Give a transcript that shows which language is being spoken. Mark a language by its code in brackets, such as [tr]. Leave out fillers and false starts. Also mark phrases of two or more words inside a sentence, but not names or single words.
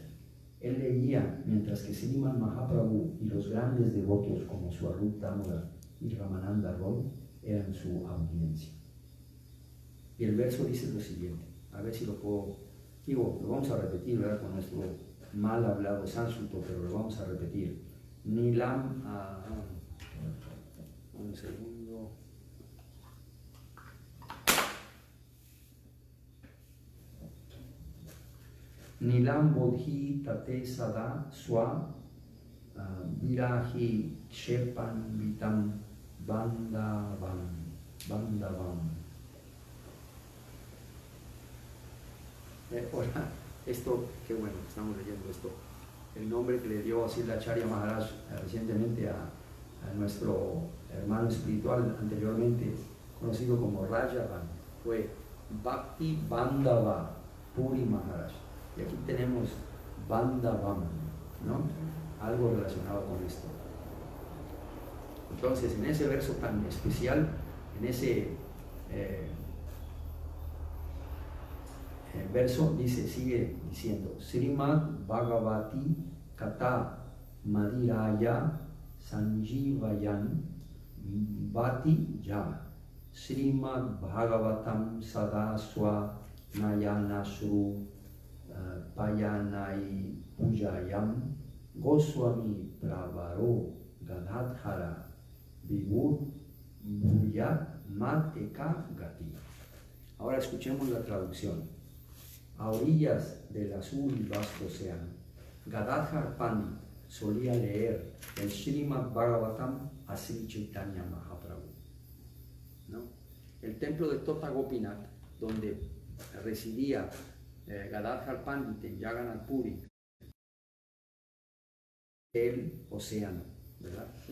[es] Él leía mientras que Srimad Mahaprabhu y los grandes devotos como Swarup Damodar y Ramananda Roy eran su audiencia. Y el verso dice lo siguiente, a ver si lo lo vamos a repetir, ¿verdad?, con nuestro mal hablado sánscrito, pero lo vamos a repetir. Nilam, un segundo. [sa] Nilam bodhi tate sada swa virahi kshepan vitam bandavam. [es] Ahora, esto, qué bueno, estamos leyendo esto. El nombre que le dio Srila Acharya Maharaj recientemente a nuestro hermano espiritual anteriormente conocido como Rajavan fue Bhakti Bandhava Puri Maharaj. Y aquí tenemos Bandhavam, ¿no? Algo relacionado con esto. Entonces, en ese verso tan especial, en ese verso sigue diciendo: [sa] Srimad Bhagavati Kata Madiraya Sanjivayan Bhati Ya Srimad Bhagavatam Sadaswa Nayanasru Payanai Pujayam Goswami Pravaro Gadadhara Vibur Bhuyat Mateka Gati. [es] Ahora escuchemos la traducción. A orillas del azul y vasto océano, Gadadhar Pandit solía leer el Srimad Bhagavatam a Sri Chaitanya Mahaprabhu, ¿no? El templo de Tota Gopinath, donde residía Gadadhar Pandit en Jagannath Puri, el océano, ¿verdad?